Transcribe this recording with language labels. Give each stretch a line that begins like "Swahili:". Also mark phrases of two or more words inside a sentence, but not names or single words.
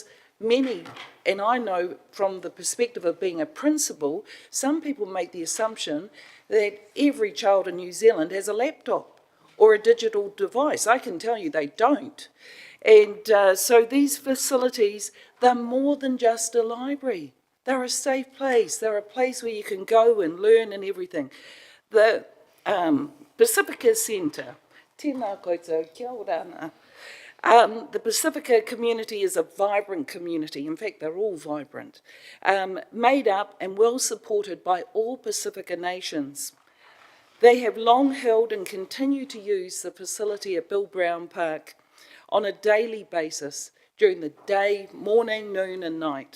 English: Many, and I know from the perspective of being a principal, some people make the assumption that every child in New Zealand has a laptop or a digital device. I can tell you they don't. And so these facilities, they're more than just a library. They're a safe place. They're a place where you can go and learn and everything.
Māori: The Pacifica Centre, tēnā koutou, kia ora ana.
English: The Pacifica community is a vibrant community. In fact, they're all vibrant, made up and well supported by all Pacifica nations. They have long held and continue to use the facility at Bill Brown Park on a daily basis during the day, morning, noon and night.